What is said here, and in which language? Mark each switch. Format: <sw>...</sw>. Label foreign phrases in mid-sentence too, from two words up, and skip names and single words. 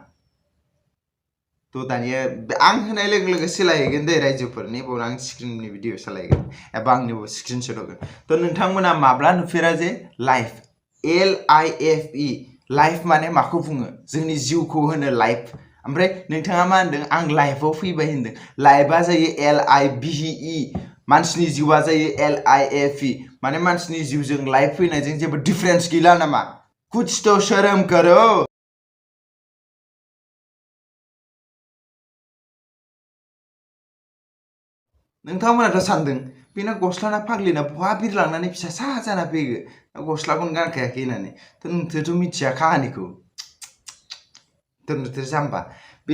<brx>थ' दानिया आं होनाय लोगो लोगो सोलायहैगोन दे रायजोफोरनि बाव आं स्क्रिननि भिडिअ सालायगोन एबा आंनिबो स्क्रिनशट होगोन थ' नोंथांमोना माब्ला नुफेरा जे लाइफ LIFE लाइफ माने माखौ बुङो जोंनि जिउखौ होनो लाइफ ओमफ्राय नोंथाङा मा होनदों आं लाइफआव फैबाय होनदों लाइफआ जायो LIVE मानसिनि जिउआ जायो LIFE माने मानसिनि जिउजों लाइफ फैनायजों जेबो डिफरेन्स गैला नामा</brx> <hi>कुछ तो शर्म करो</hi> <brx>नोंथांमोनाथ' सानदों बेना गस्लाना फाग्लिना बहा बिरलांनानै फिसा सा जाना फैगो गस्लाखौनो गानखायाखै होननानै नोंथोरथ' मिथिया काहानिखौ नोंथोर जाम्बा बे</brx>